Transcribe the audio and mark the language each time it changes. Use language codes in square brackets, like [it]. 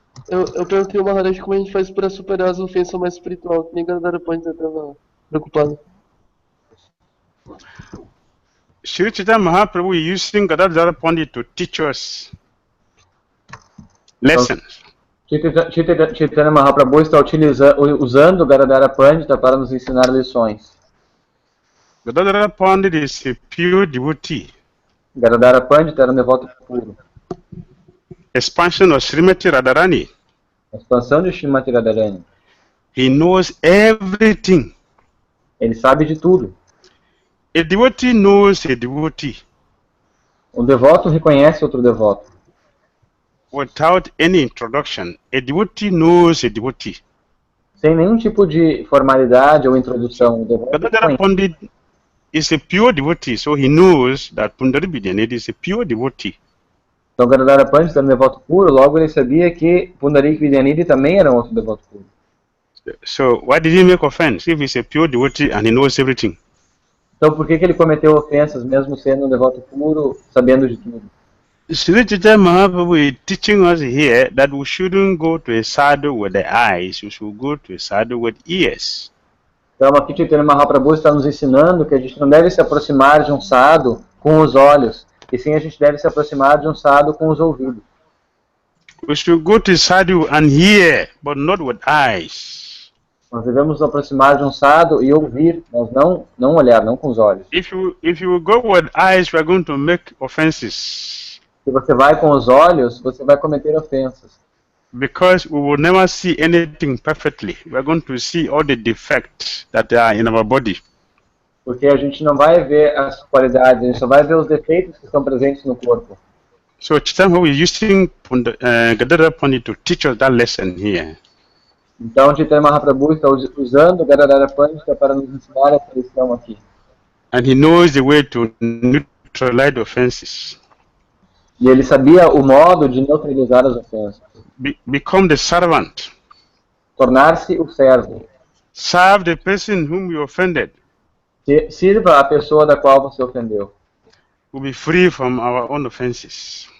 [pt] Eu perguntei ao Maharaj como a gente faz para superar as ofensas mais espirituais, que nem Gadadhara Pandit estava preocupado. [en] Sri Chaitanya Mahaprabhu is using Gadadhara Pandit to teach us lessons. [pt] Chaitanya Mahaprabhu está usando Gadadhara Pandita para nos ensinar lições. [en] Gadadhara Pandit is a pure devotee. [pt] Gadadhara Pandita era um devoto puro. [en] Expansion of Srimati Radharani. [pt] A expansão de Srimati Radharani. [en] He knows everything. [pt] Ele sabe de tudo. [en] A devotee knows a devotee. [pt] Um devoto reconhece outro devoto. [en] Without any introduction, a devotee knows a devotee. [pt] Sem nenhum tipo de formalidade ou introdução. O devoto [en] Gadadhara Pandit is a pure devotee, so he knows that Pundarika Vidyanidhi is a pure devotee. [pt] Então Gadadhara Pandita era um devoto puro, logo ele sabia que Pundarika Vidyanidhi também era um outro devoto puro. [en] So why did he make offense if he's a pure devotee and he knows everything? [pt] Então por que ele cometeu ofensas, mesmo sendo um devoto puro, sabendo de tudo? [en] Sri Chaitanya Mahaprabhu is teaching us here that we shouldn't go to a sadhu with the eyes, we should go to a sadhu with ears. [pt] Então aqui Chaitanya Mahaprabhu está nos ensinando que a gente não deve se aproximar de um sadhu com os olhos, e sim a gente deve se aproximar de um sadhu com os ouvidos. [en] We should go to a sadhu and hear, but not with eyes. [pt] Nós devemos nos aproximar de um sadhu e ouvir, mas não olhar, não com os olhos. [en] If you go with eyes, we are going to make offenses. [pt] Se você vai com os olhos, você vai cometer ofensas. [en] Because we will never see anything perfectly. We are going to see all the defects that are in our body. [pt] Porque a gente não vai ver as qualidades, a gente só vai ver os defeitos que estão presentes no corpo. [en] So Chaitanya Mahaprabhu is using Gadadhara Pandit to teach us that lesson here. [pt] Então Chaitanya Mahaprabhu está usando Gadadhara Pandita para nos ensinar essa lição aqui. [en] And he knows the way to neutralize offenses. [pt] E ele sabia o modo de neutralizar as ofensas. [en] Become the servant. [pt] Tornar-se o servo. [en] Serve the person whom you offended. [pt] Sirva a pessoa da qual você ofendeu. [en] We'll be free from our own offenses.